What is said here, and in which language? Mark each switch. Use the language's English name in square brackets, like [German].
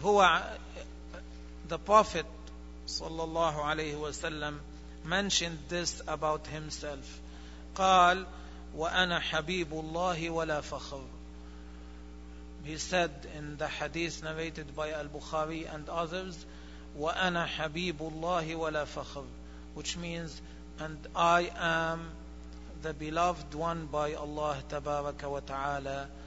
[English] هو The Prophet صلى الله عليه وسلم mentioned this about himself. [Arabic] قال وأنا حبيب الله ولا فخر. [English] He said in the hadith narrated by Al-Bukhari and others, [Arabic] وأنا حبيب الله ولا فخر, [English] which means and I am the beloved one by Allah تبارك وتعالى.